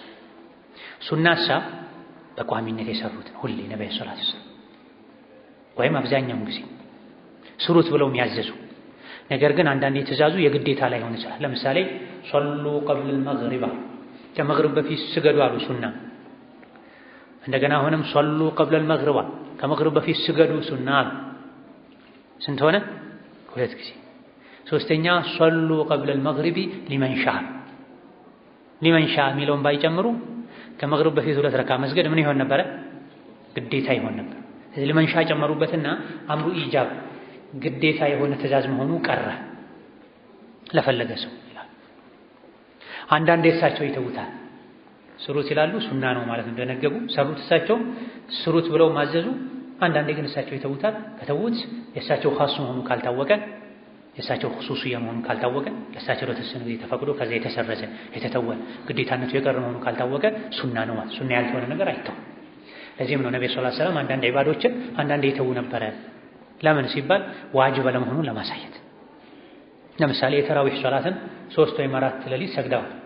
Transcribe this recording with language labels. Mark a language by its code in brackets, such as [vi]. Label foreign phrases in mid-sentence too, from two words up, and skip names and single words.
[am] ሱናሳ በቋሚነት የሰሩት ነው ሁሌ ነብዩ [ar] صلى الله عليه وسلم [am] ወይም አብዛኛውን ጊዜ ስሩት ብለው የሚያዘዙ ነገር ግን አንዳንዴ ትእዛዙ የግዴታ ላይ ሆነ ይችላል። ለምሳሌ [ar] صلوا قبل المغرب [am] ከመግሪብ በፊት ስገዱ አሉ ሱና። እንደገና አሁንም [ar] صلوا قبل المغرب [am] ከመግሪብ በፊት ስገዱ ሱና አሉ። ስንት ሆነ? ሁለት ጊዜ። ሶስተኛ [ar] صلوا قبل المغرب لمن شاء لمن شاء [am] የሚለውን ባይጨምሩ ከመግሪብ በፊት ሁለት ረካ መስገድ ምን ይሆን ነበር? ግዴታ ይሆን ነበር። ስለዚህ [ar] لمن شاء [am] ጨመሩበትና [ar] أمر إيجاب [am] ግዴታ የሆነ ትእዛዝ መሆኑ ቀረ ለፈለገ ሰው ይላል። አንዳንዴ እሳቸው ይተውታል። ስሩት ይላሉ፣ ሱና ነው ማለት እንደነገቡ ሰሩት። እሳቸው ስሩት ብለው ማዘዙ። አንዳንዴ ግን እሳቸው ይተውታል። ከተውት የእሳቸው ኻስ መሆኑ ካልታወቀ፣ የእሳቸው ኹሱሲያ መሆኑ ካልታወቀ፣ ለእሳቸው ለተወሰነ ጊዜ ተፈቅዶ ከዛ የተሰረዘ የተተወ ግዴታነቱ የቀረ መሆኑ ካልታወቀ ሱና ነው ማለት። ሱና ያልሆነ ነገር አይተው። ለዚህም ነው ነብዩ [ar] صلى الله عليه وسلم [am] አንዳንድ ዒባዶችን አንዳንዴ ይተው ነበረ። ለምን ሲባል ዋጅብ ለመሆኑን ለማሳየት። ለምሳሌ የተራዊህ ሶላትን 3 ወይም 4 ሌሊት ሰግደዋል።